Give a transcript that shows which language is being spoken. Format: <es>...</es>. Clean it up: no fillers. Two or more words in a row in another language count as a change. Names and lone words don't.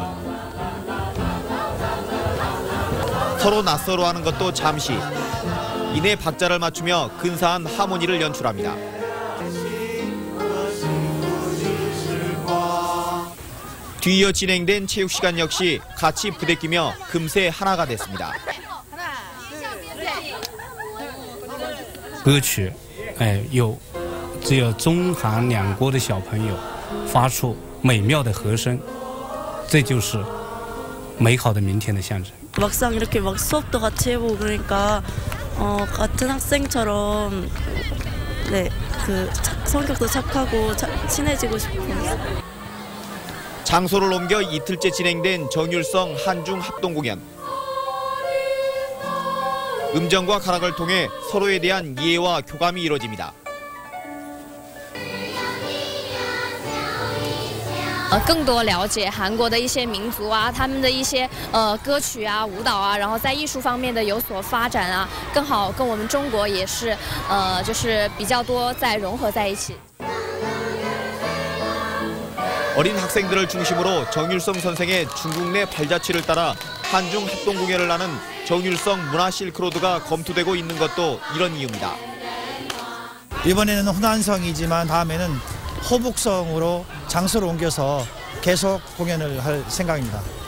<ko>서로 낯설어하는 것도 잠시. 이내 박자를 맞추며 근사한 하모니를 연출합니다. 뒤이어 진행된 체육시간 역시 같이 부대끼며 금세 하나가 됐습니다.</ko> <zh>歌曲只有中韩两国的小朋友发出美妙的和声，这就是美好的明天的象征。</zh> <ko>막상 이렇게 막 수업도 같이 해보고 그러니까 같은 학생처럼 성격도 착하고 친해지고 싶어요. 장소를 옮겨 이틀째 진행된 정율성 한중 합동공연. 음정과 가락을 통해 서로에 대한 이해와 교감이 이뤄집니다.</ko> <zh>更多了解韩国的一些民族啊，他们的一些歌曲啊、舞蹈啊，然后在艺术方面的有所发展啊，更好跟我们中国也是就是比较多在融合在一起。</zh> <ko>어린 학생들을 중심으로 정율성 선생의 중국 내 발자취를 따라 한중 합동공연을 하는 정율성 문화 실크로드가 검토되고 있는 것도 이런 이유입니다. 이번에는 호난성이지만 다음에는 호북성으로 장소를 옮겨서 계속 공연을 할 생각입니다.</ko>